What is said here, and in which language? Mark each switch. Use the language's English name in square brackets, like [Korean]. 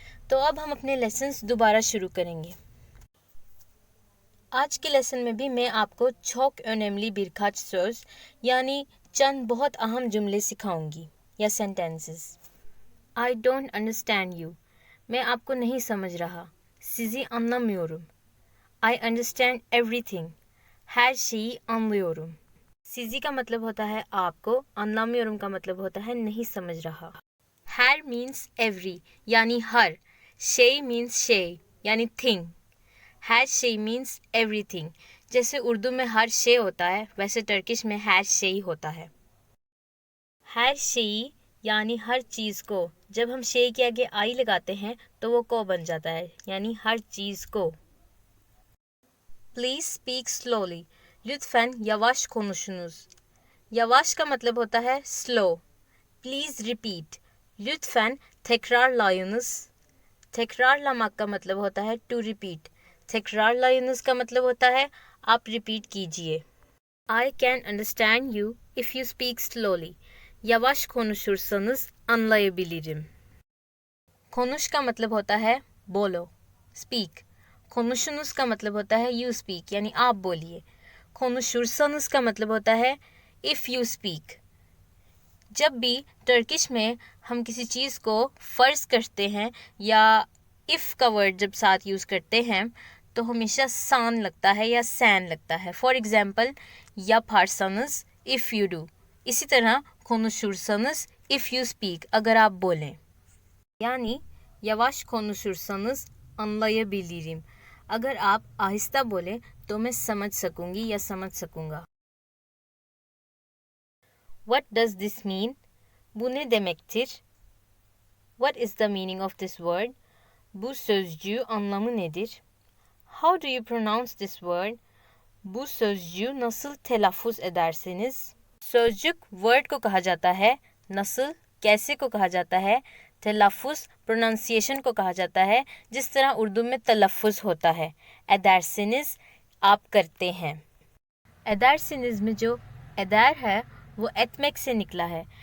[Hindi] तो अब हम अपने लेसन्स दोबारा शुरू करेंगे। आज के लेसन में भी मैं आपको [Turkish] çok önemli birkaç söz [Hindi] यानी चंद बहुत अहम जुमले सिखाऊंगी या sentences. [English] I don't understand you, [Hindi] मैं आपको नहीं समझ रहा। [Turkish] Sizi anlamıyorum. [English] I understand everything. [Turkish] Her şeyi anlıyorum. [Hindi] Sizi का मतलब होता है आपको, anlamıyorum का मतलब होता है नहीं समझ रहा। [English] Her means every [Hindi] यानी हर, [English] şey means şey यानी thing, her şey means everything। [Hindi] जैसे उर्दू में हर şey होता है वैसे टर्किश में her şey होता है। her şeyi यानी हर चीज़ को, जब हम şey के आगे आई लगाते हैं तो वो को बन जाता है यानी हर चीज़ को। [English] Please speak slowly. [Turkish] Lütfen yavaş konuşunuz. [Hindi] Yavaş का मतलब होता है slow. [English] Please repeat. [Turkish] Lütfen tekrarlayınız. [Hindi] tekrarlamak का मतलब होता है [English] to repeat. [Hindi] tekrarlayınız का मतलब होता है आप repeat कीजिए। [English] I can understand you if you speak slowly. [Turkish] Yavaş konuşursanız anlayabilirim. [Hindi] Konuş का मतलब होता है बोलो, speak. konuşunuz का मतलब होता है [English] you speak [Hindi] यानी आप बोलिए। konuşursanız का मतलब होता है [English] if you speak। [Hindi] जब भी टर्किश में हम किसी चीज़ को फ़र्ज़ करते हैं या इफ़ का वर्ड जब साथ यूज़ करते हैं तो हमेशा सान लगता है या सैन लगता है। [English] For example yaparsanız if you do। [Hindi] इसी तरह konuşursanız [English] if you speak [Hindi] अगर आप बोलें। [Turkish] यानी yavaş konuşursanız anlayabilirim। [Hindi] अगर आप आहिस्ता बोलें तो मैं समझ सकूंगी या समझ सकूंगा। [English] What does this mean? [Turkish] Bu ne demektir? [English] What is the meaning of this word? [Turkish] Bu sözcüğü anlamı nedir? [English] How do you pronounce this word? [Turkish] Bu sözcüğü nasıl telaffuz edersiniz? [Hindi] sözcük word को कहा जाता है, nasıl कैसे को कहा जाता है, तलफ़ुज़ pronunciation को कहा जाता है जिस तरह उर्दू में तलफ़ुज़ होता है। एदारसिनिज़ आप करते हैं। एदारसिनिज़ में जो एदार है वो एतमेक से निकला है।